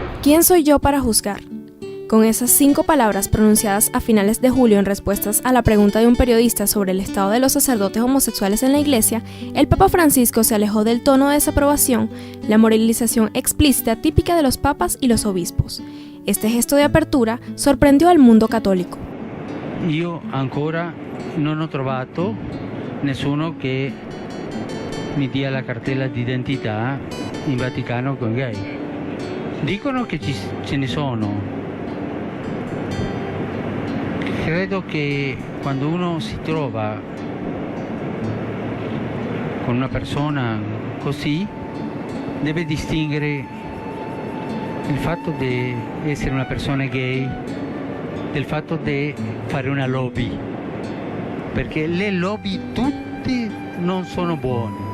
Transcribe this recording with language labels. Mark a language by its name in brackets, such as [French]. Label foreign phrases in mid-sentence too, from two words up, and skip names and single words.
[Spanish] ¿Quién soy yo para juzgar? Con esas 5 palabras pronunciadas a finales de julio en respuestas a la pregunta de un periodista sobre el estado de los sacerdotes homosexuales en la Iglesia, el Papa Francisco se alejó del tono de desaprobación, la moralización explícita típica de los papas y los obispos. Este gesto de apertura sorprendió al mundo católico. [Italian] Io ancora non ho trovato nessuno che mi dia la cartella d'identità in Vaticano con gay. Dicono che ce ne sono. Credo che quando uno si trova con una persona così deve distinguere il fatto di essere una persona gay del fatto di fare una lobby, perché le lobby tutte non sono buone.